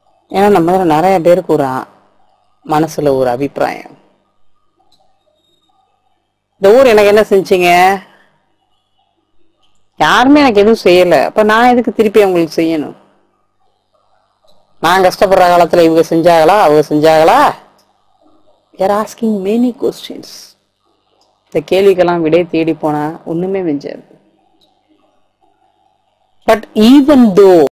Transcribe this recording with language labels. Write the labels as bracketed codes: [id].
[ta] ஏன்னா நம்ம நிறைய பேருக்கு ஒரு மனசுல ஒரு அபிப்பிராயம், இந்த ஊர் எனக்கு என்ன செஞ்சீங்க, யாருமே எனக்கு எதுவும் செய்யல, அப்ப நான் எதுக்கு திருப்பி அவங்களுக்கு செய்யணும்? நான் கஷ்டப்படுற காலத்துல இவங்க செஞ்சாங்களா அவங்க செஞ்சாங்களா? [en] You're asking many questions. [ta] இந்த கேள்விக்கெல்லாம் விடை தேடி போனா ஒண்ணுமே மிஞ்சாது. [en] But even though